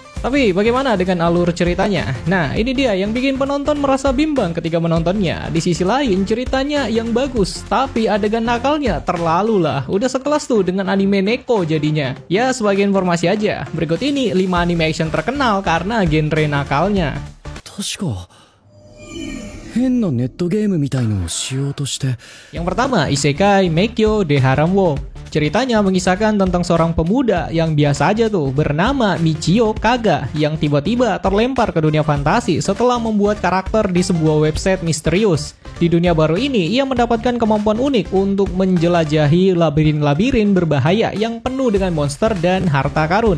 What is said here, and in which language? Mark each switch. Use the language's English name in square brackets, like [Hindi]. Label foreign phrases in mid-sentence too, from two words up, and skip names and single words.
[Indonesian] Tapi bagaimana dengan alur ceritanya? Nah, ini dia yang bikin penonton merasa bimbang ketika menontonnya. Di sisi lain, ceritanya yang bagus, tapi adegan nakalnya terlalu lah. Udah sekelas tuh dengan anime Neko jadinya. Ya, sebagai informasi aja. Berikut ini 5 anime action terkenal karena genre nakalnya. [Japanese] 確か変なネットゲームみたいのをしようとして。 [Indonesian] Yang pertama, Isekai Meikyo de Haramwo. Ceritanya mengisahkan tentang seorang pemuda yang biasa aja tuh bernama Michio Kaga yang tiba-tiba terlempar ke dunia fantasi setelah membuat karakter di sebuah website misterius. Di dunia baru ini, ia mendapatkan kemampuan unik untuk menjelajahi labirin-labirin berbahaya yang penuh dengan monster dan harta karun.